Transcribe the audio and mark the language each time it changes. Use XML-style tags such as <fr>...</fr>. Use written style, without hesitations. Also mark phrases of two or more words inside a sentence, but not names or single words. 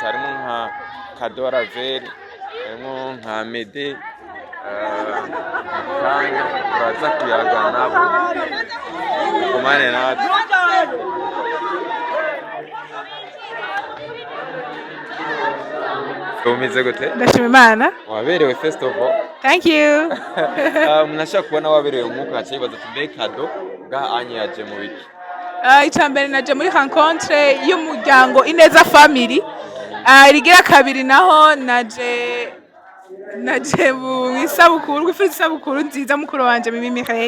<rn>Harimo nka Kado Ravel, harimo nka Mede, mu kanya turaza kuyagana nabo kumane natwe. Umeze gute? Ndashima Imana. Waberewe</rn> <en>first of all. Thank you.</en> <rn>Nashaka kubona waberewe umwuka haciye tumbeye Kado bwa Anye yaje mu biki. Icambere naje muri rencontre y'umuryango Ineza Family. Rigira kabiri naho naje mu isabukuru, isabukuru nziza mukuru wanje Mimi Mireille.</rn>